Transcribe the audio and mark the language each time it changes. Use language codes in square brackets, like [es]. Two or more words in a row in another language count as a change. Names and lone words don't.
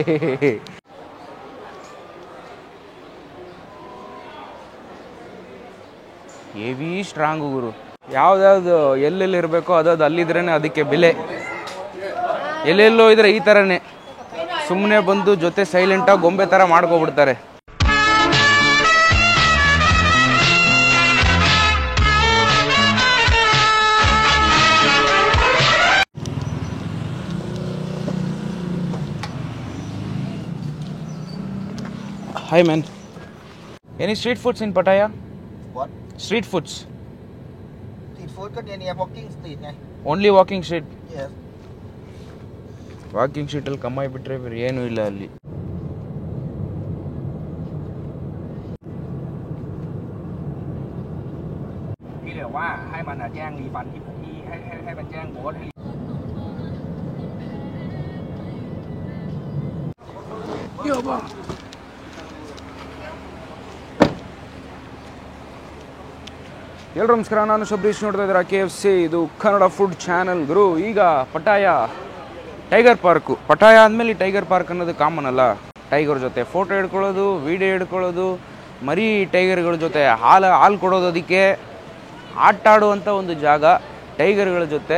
[en] heavy strong [kn] ಗುರು. ಯಾವ್ದಾವ್ದು ಎಲ್ಲೆಲ್ಲಿ ಇರಬೇಕೋ ಅದಾದ ಅಲ್ಲಿದ್ರೇನೆ ಅದಕ್ಕೆ ಬೆಲೆ. ಎಲ್ಲೆಲ್ಲೋ ಇದ್ರೆ ಈ ಥರನೇ ಸುಮ್ಮನೆ ಬಂದು ಜೊತೆ ಸೈಲೆಂಟಾಗಿ ಗೊಂಬೆ ಥರ ಮಾಡ್ಕೊಬಿಡ್ತಾರೆ. [en] Hi man. Any street foods in Pattaya? What? Street foods. Street food [th] ก็เนี่ย [en] walking street ไง Only walking street. Yes. Walking street [kn] ಅಲ್ಲಿ ಕಮ್ಮಾಯಿ ಬಿಟ್ರೆ ಬೇರೆ ಏನೂ ಇಲ್ಲ ಅಲ್ಲಿ. [th] พี่เหลือว่าให้มันแจ้งรีฟันที่ให้มันแจ้งโค้ดให้เยอะป่ะ [kn] ಎಲ್ಲರೂ ನಮಸ್ಕಾರ, ನಾನು ಶಬರೀಶ್. ನೋಡ್ತಾ ಇದ್ದೀರಾ KFC, ಇದು ಕನ್ನಡ [en] food channel [kn] ಗುರು. ಈಗ ಪಟಾಯ ಟೈಗರ್ ಪಾರ್ಕು. ಪಟಾಯ ಆದಮೇಲೆ ಟೈಗರ್ ಪಾರ್ಕ್ ಅನ್ನೋದು ಕಾಮನ್ ಅಲ್ಲ. ಟೈಗರ್ ಜೊತೆ ಫೋಟೋ ಹಿಡ್ಕೊಳ್ಳೋದು, ವಿಡಿಯೋ ಹಿಡ್ಕೊಳ್ಳೋದು, ಮರಿ ಟೈಗರ್ಗಳ ಜೊತೆ ಹಾಲು ಕೊಡೋದು, ಅದಕ್ಕೆ ಆಟ ಆಡುವಂಥ ಒಂದು ಜಾಗ ಟೈಗರ್ಗಳ ಜೊತೆ.